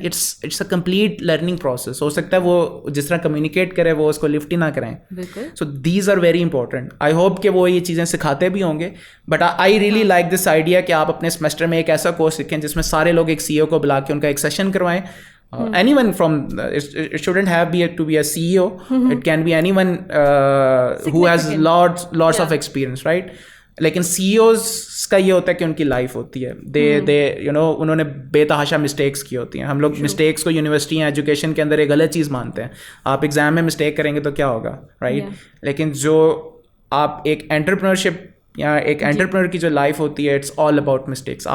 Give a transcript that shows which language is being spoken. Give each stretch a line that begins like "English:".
English: It's a complete learning process.
Urdu: ہو سکتا ہے وہ جس طرح کمیونیکیٹ کرے وہ اس کو لفٹ ہی نہ کریں. So these are very important. I hope کہ وہ یہ چیزیں سکھاتے بھی ہوں گے,
English: but I really like this idea
Urdu: کہ آپ اپنے سیمسٹر میں ایک ایسا کورس سیکھیں جس میں سارے لوگ ایک CEO کو بلا کے ان کا ایک سیشن کروائیں.
English: Anyone from it shouldn't have to be a CEO. It can be anyone who has lots of experience, right?
Urdu: لیکن CEOs کا یہ ہوتا ہے کہ ان کی لائف ہوتی ہے, they انہوں نے بے تحاشا مسٹیکس کی ہوتی ہیں. ہم لوگ مسٹیکس کو یونیورسٹی یا ایجوکیشن کے اندر ایک غلط چیز مانتے ہیں. آپ ایگزام میں مسٹیک کریں گے تو کیا ہوگا, رائٹ؟ لیکن جو آپ ایک انٹرپرینورشپ یا ایک انٹرپرینور کی جو لائف ہوتی ہے,
English: It's all about mistakes.